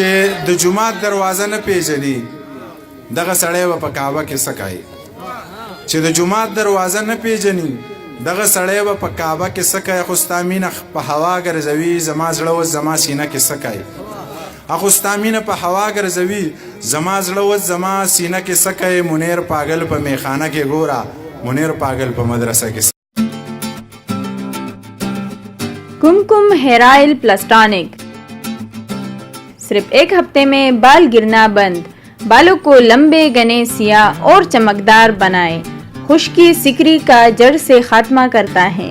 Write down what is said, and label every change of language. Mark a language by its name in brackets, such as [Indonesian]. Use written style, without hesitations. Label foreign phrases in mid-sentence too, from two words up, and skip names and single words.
[Pashto] د جومات دروازه نه پیژني دغه سړی به په کعبه کې څه کوي چې د جومات دروازه نه پیژني دغه سړی به په کعبه کې څه کوي خو ستا مینه په هوا ګرځوي زما زړه اوس زما سینه کې څه کوي اخو ستا مینه په هوا ګرځوي زما زړه اوس زما سینه کې څه کوي منیر پاگل په میخانه کې ګوره منیر پاگل په مدرسه کې [Urdu] کمکم ہیئر آئل پلس ٹانک. صرف ایک ہفتے میں بال گرنا بند، بالوں کو لمبے گھنے سیاہ اور چمکدار بنائے، خشکی سکری کا جڑ سے خاتمہ کرتا ہے.